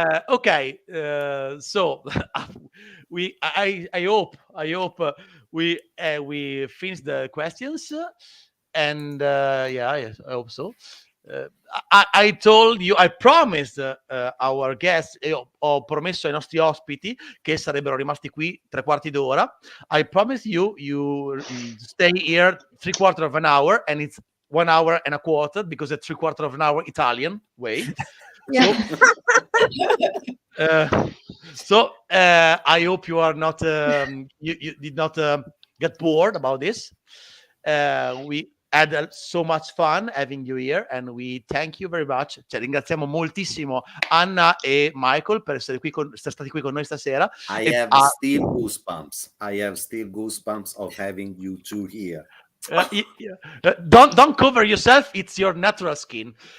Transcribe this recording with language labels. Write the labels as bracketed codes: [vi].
[en] Okay. So I hope we finish the questions, and yes, I hope so. I told you, I promised our guests, [it] ho promesso ai nostri ospiti che sarebbero rimasti qui 3/4 d'ora. [en] I promise you stay here 3/4 of an hour, and it's 1 hour and a quarter because it's 3/4 of an hour Italian way. Yeah. So I hope you are not you did not get bored about this. We had so much fun having you here, and we thank you very much. [it] Cioè, ringraziamo moltissimo Anna e Michael per essere stati qui con noi stasera. [en] I have still goosebumps. I have still goosebumps of having you two here. Don't cover yourself, it's your natural skin.